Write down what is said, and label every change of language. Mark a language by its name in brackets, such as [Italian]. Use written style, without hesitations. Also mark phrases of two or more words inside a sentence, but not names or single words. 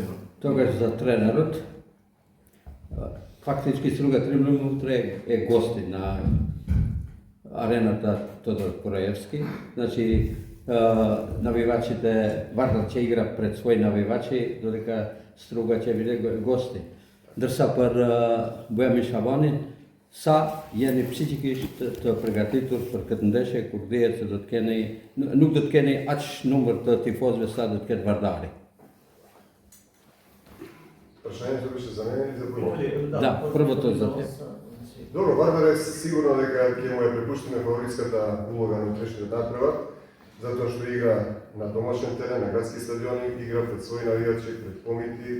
[Macedonian] Тогаш за тренерот, фактички Струга Тринблум утре е гости на арената Тодор Кораевски. Значи, навивачите, Вардар ќе игра пред своји навивачи, додека Струга ќе биде гости. [Albanian] Дërsa për Буњамин Шабани, sa jeni psikikisht të përgatitur për këtë ndeshje kur dihet se nuk do të keni aq numër të tifozëve sa do të ketë Vardari. [Macedonian] Прашањето беше за мене или за Буњамин? Да, првото за теб. Добро, Вардар е сигурно дека ќе му ја препуштиме фаворитската улога на утрешниот надпревар, затоа што игра на домашен терен, на градски стадиони, игра пред своји навивачи, пред помити.